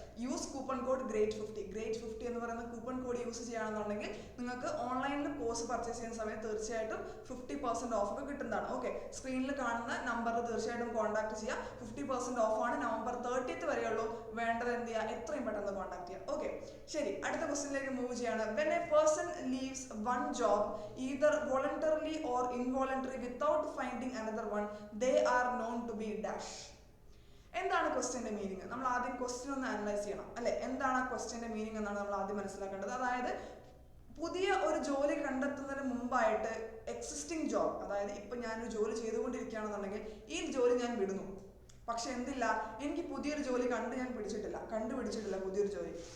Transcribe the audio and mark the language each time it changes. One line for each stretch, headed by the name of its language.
English: Use coupon code GREAT50.
Malayalam: GREAT50 എന്ന് പറയുന്ന coupon code use ചെയ്യുകയാണെന്നുണ്ടെങ്കിൽ നിങ്ങൾക്ക് ഓൺലൈൻ കോഴ്സ് പർച്ചേസ് ചെയ്യുന്ന സമയത്ത് തീർച്ചയായിട്ടും 50% ഓഫ് ഒക്കെ കിട്ടുന്നതാണ്. ഓക്കെ, സ്ക്രീനിൽ കാണുന്ന നമ്പറിൽ തീർച്ചയായിട്ടും കോൺടാക്ട് ചെയ്യുക. 50% ഓഫാണ്. November 30 വരെയുള്ളൂ. വേണ്ടത് എന്ത് ചെയ്യുക? എത്രയും പെട്ടെന്ന് കോൺടാക്ട് ചെയ്യുക. ഓക്കെ, ശരി, അടുത്ത ക്വസ്റ്റ്യനിലേക്ക് മൂവ് ചെയ്യാണ്.
English: When a person leaves one job either voluntarily or involuntarily without finding another one, they are known to be dash.
Malayalam: എന്താണ് ക്വസ്റ്റ്യന്റെ മീനിങ്? നമ്മൾ ആദ്യം ക്വസ്റ്റ്യൻ ഒന്ന് അനലൈസ് ചെയ്യണം അല്ലെ. എന്താണ് ആ ക്വസ്റ്റ്യന്റെ മീനിങ് എന്നാണ് നമ്മൾ ആദ്യം മനസ്സിലാക്കേണ്ടത്. അതായത് പുതിയ ഒരു ജോലി കണ്ടെത്തുന്നതിന് മുമ്പായിട്ട് എക്സിസ്റ്റിംഗ് ജോബ്, അതായത് ഇപ്പൊ ഞാനൊരു ജോലി ചെയ്തുകൊണ്ടിരിക്കുകയാണെന്നുണ്ടെങ്കിൽ ഈ ജോലി ഞാൻ വിടുന്നു, പക്ഷെ എന്തില്ല, എനിക്ക് പുതിയൊരു ജോലി കണ്ടുപിടിച്ചിട്ടില്ല പുതിയൊരു ജോലി.